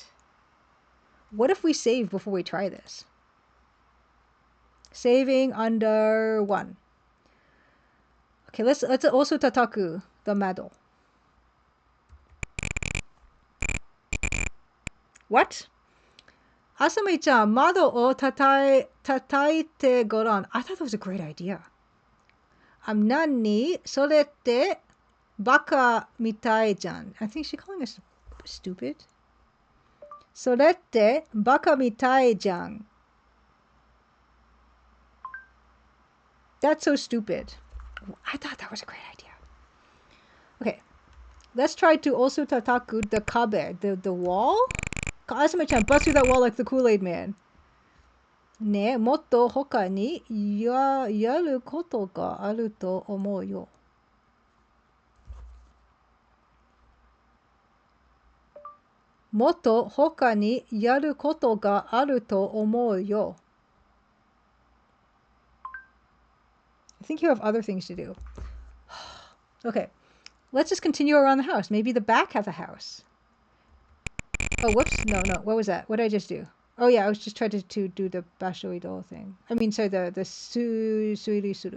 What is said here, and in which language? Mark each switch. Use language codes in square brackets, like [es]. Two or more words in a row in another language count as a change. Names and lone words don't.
[en] What if we save before we try this? Saving under 1. Okay, let's also tataku the mado. What? [ja] アサミちゃん、窓を叩いてごらん. [en] I thought that was a great idea. [ja] なに、それてバカみたいじゃん. [en] I think she's calling us stupid. [ja] それてバカみたいじゃん. [en] That's so stupid. I thought that was a great idea. Okay, let's try to also tataku the kabe, the wall. Asami-chan, bust through that wall like the Kool-Aid man. [ja] ね、もっと他にやることがあると思うよ. もっと他にやることがあると思うよ. [en] I think you have other things to do. Okay, let's just continue around the house. Maybe the back has a house. Oh, whoops. No. What was that? What did I just do? Oh, yeah, I was just trying to do the bashoido thing. I mean, sorry, the [ja] 推理する.